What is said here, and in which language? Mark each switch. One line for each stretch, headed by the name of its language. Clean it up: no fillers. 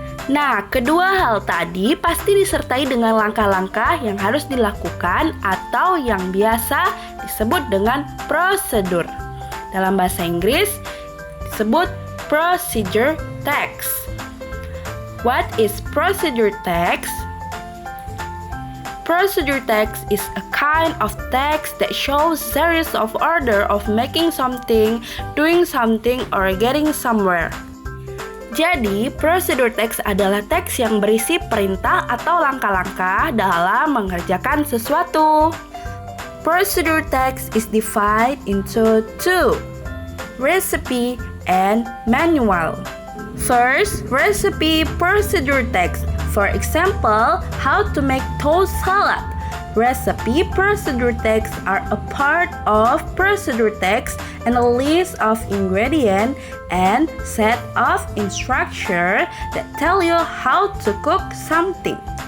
Indonesian: Nah, kedua hal tadi pasti disertai dengan langkah-langkah yang harus dilakukan atau yang biasa disebut dengan prosedur. Dalam bahasa Inggris disebut procedure text.
English: What is procedure text? Procedure text is a kind of text that shows series of order of making something, doing something, or getting somewhere.
Indonesian: Jadi, prosedur teks adalah teks yang berisi perintah atau langkah-langkah dalam mengerjakan sesuatu.
English: Prosedur text is divided into two, recipe and manual. First, recipe procedure text. For example, how to make toast salad. Recipe procedure texts are a part of procedure text and a list of ingredients and set of instructions that tell you how to cook something.